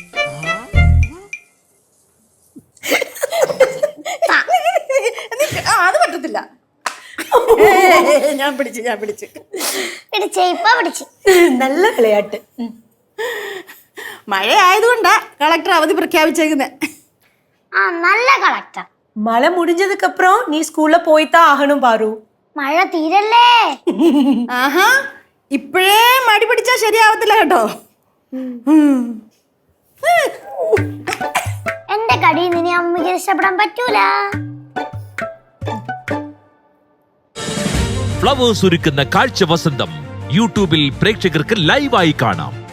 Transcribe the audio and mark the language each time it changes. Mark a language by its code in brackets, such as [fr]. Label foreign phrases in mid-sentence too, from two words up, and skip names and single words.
[ml] അത് പറ്റത്തില്ല. ഞാൻ പിടിച്ച് നല്ല വിളയാട്ട്. മഴ ആയതുകൊണ്ടാ കളക്ടർ അവധി പ്രഖ്യാപിച്ചേക്കുന്നത്. [ta] நல்ல കളക്ടർ. மழை முடிஞ்சதுக்கு அப்புறம் நீ ஸ்கூல்ல போய்தான் ஆகணும் பாரு. [ml] മഴ തീരല്ലേ? ആഹാ, ഇപ്പോഴേ മടി പിടിച്ചാ ശരിയാവത്തില്ല കേട്ടോ. എന്റെ കടി നിന്നെ അമ്മയ്ക്ക് ഇഷ്ടപ്പെടാൻ പറ്റൂല. ഫ്ലവേഴ്സ് ഒരുക്കുന്ന കാഴ്ച വസന്തം യൂട്യൂബിൽ പ്രേക്ഷകർക്ക് ലൈവായി കാണാം.